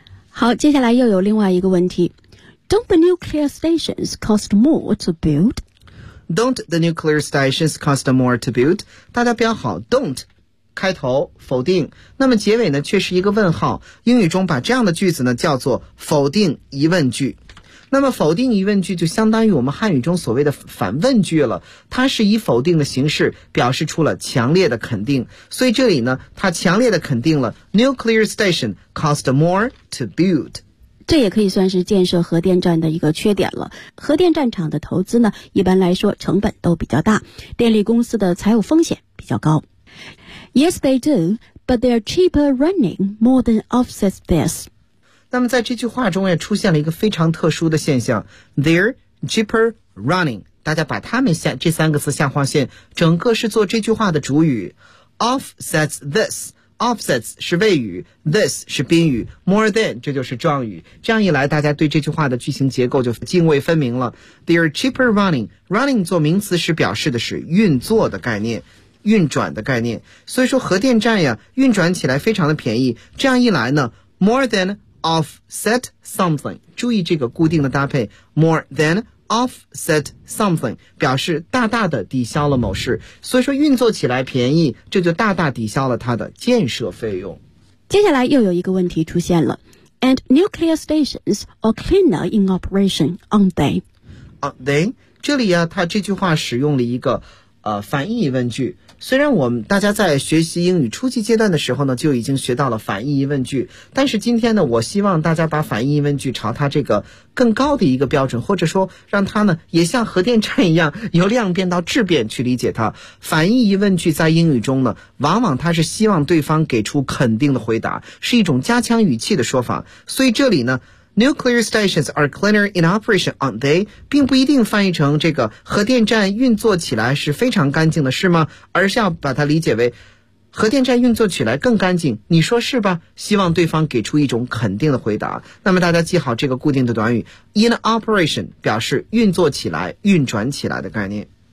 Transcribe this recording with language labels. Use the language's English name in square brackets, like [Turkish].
[Chinese] 好，接下来又有另外一个问题， [English] Don't the nuclear stations cost more to build? Don't the nuclear stations cost more to build? [Chinese] 大家标好 don't 开头否定，那么结尾呢却是一个问号。英语中把这样的句子呢叫做否定疑问句。那么否定疑问句就相当于我们汉语中所谓的反问句了，它是以否定的形式表示出了强烈的肯定，所以这里呢它强烈的肯定了 [English] nuclear station cost more to build。 [Chinese] 这也可以算是建设核电站的一个缺点了。核电站厂的投资呢，一般来说成本都比较大，电力公司的财务风险比较高。 [English] Yes, they do, but their cheaper running more than offsets this. [Chinese] 那么在这句话中也出现了一个非常特殊的现象 ， [English] their cheaper running。 [Chinese] 大家把它们下这三个字下划线，整个是做这句话的主语 ， [English] offsets this。 [Chinese] Offsets 是谓语 ，this 是宾语 ，more than 这就是状语。这样一来，大家对这句话的句型结构就泾渭分明了。 [English] They're cheaper running. [Chinese] Running 做名词时表示的是运作的概念，运转的概念。所以说核电站呀，运转起来非常的便宜。这样一来呢 [English] ，more than offset something. [Chinese] 注意这个固定的搭配 ， [English] more than offset something [Chinese] 表示大大的抵消了某事，所以说运作起来便宜，这就大大抵消了它的建设费用。接下来又有一个问题出现了 [English] ，And nuclear stations are cleaner in operation, aren't they? Aren't they? [Chinese] 这里啊，它这句话使用了一个反义问句。虽然我们大家在学习英语初级阶段的时候呢，就已经学到了反义疑问句，但是今天呢，我希望大家把反义疑问句朝它这个更高的一个标准，或者说让它呢也像核电站一样由量变到质变去理解它。反义疑问句在英语中呢，往往它是希望对方给出肯定的回答，是一种加强语气的说法。所以这里呢 [English] ，Nuclear stations are cleaner in operation, aren't they? [Chinese] 并不一定翻译成这个核电站运作起来是非常干净的，是吗？而是要把它理解为核电站运作起来更干净，你说是吧？希望对方给出一种肯定的回答。那么大家记好这个固定的短语 ， [English] in operation [Chinese] 表示运作起来、运转起来的概念。